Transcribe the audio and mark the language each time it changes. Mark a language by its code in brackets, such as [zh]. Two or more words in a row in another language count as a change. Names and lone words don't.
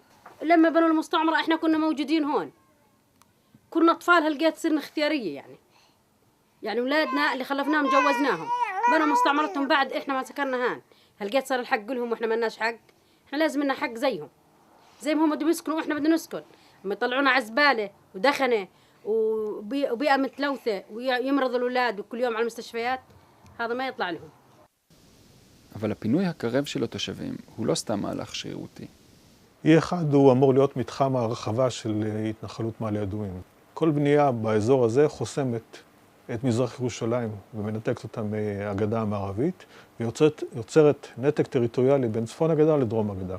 [ar] لما بنوا المستعمرة إحنا كنا موجودين هون، كنا أطفال هلقيت صرنا اختيارية يعني أولادنا اللي خلفناهم جوزناهم، بنوا مستعمرتهم بعد إحنا ما سكرنا هان، هلقيت صار الحق لهم وإحنا ما لناش حق، إحنا لازم لنا حق زيهم، زي ما هم بدهم يسكنوا وإحنا بدنا نسكن. هم يطلعونا عزبالة ودخنة وبيئة متلوثة ويمرض الأولاد وكل يوم على المستشفيات، هذا ما يطلع لهم. [he] אבל הפינוי הקרב של התושבים הוא לא סתם מהלך שרירותי. E1 הוא אמור להיות מתחם הרחבה של התנחלות מעלה אדומים. כל בנייה באזור הזה חוסמת את מזרח ירושלים ומנתקת אותה מהגדה המערבית, ויוצרת נתק טריטוריאלי בין צפון הגדה לדרום הגדה.